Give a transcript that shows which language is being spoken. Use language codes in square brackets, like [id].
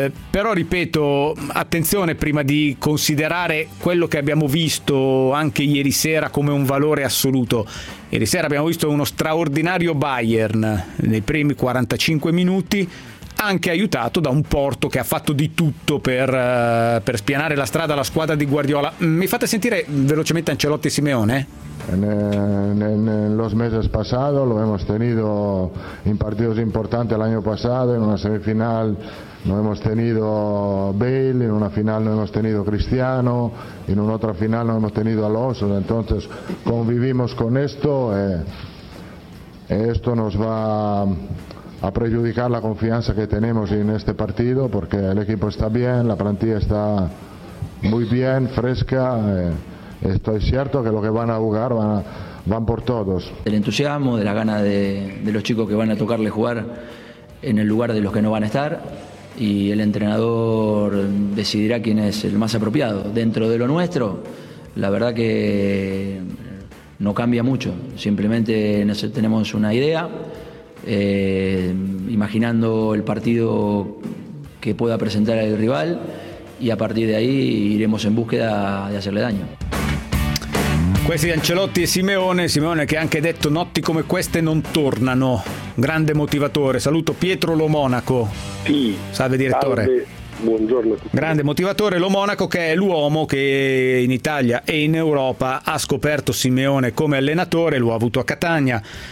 [it] Però ripeto, attenzione prima di considerare quello che abbiamo visto anche ieri sera come un valore assoluto. Ieri sera abbiamo visto uno straordinario Bayern nei primi 45 minuti, anche aiutato da un Porto che ha fatto di tutto per spianare la strada alla squadra di Guardiola. Mi fate sentire velocemente Ancelotti e Simeone? [es] En los meses pasados lo hemos tenido en partidos importantes el año pasado, en una semifinal no hemos tenido Bale, en una final no hemos tenido Cristiano, en una otra final no hemos tenido Alonso, entonces convivimos con esto, esto nos va a pregiudicar la confianza que tenemos en este partido, porque el equipo está bien, la plantilla está muy bien, fresca. Estoy cierto que lo que van a jugar van por todos. El entusiasmo, de la gana de los chicos que van a tocarle jugar en el lugar de los que no van a estar, y el entrenador decidirá quién es el más apropiado. Dentro de lo nuestro, la verdad que no cambia mucho, simplemente tenemos una idea, imaginando el partido que pueda presentar el rival, y a partir de ahí iremos en búsqueda de hacerle daño. [it] Questi Ancelotti e Simeone, Simeone che ha anche detto notti come queste non tornano, grande motivatore. Saluto Pietro Lo Monaco. Sì. Salve direttore. Salve. Buongiorno a tutti. Grande motivatore Lo Monaco, che è l'uomo che in Italia e in Europa ha scoperto Simeone come allenatore, lo ha avuto a Catania.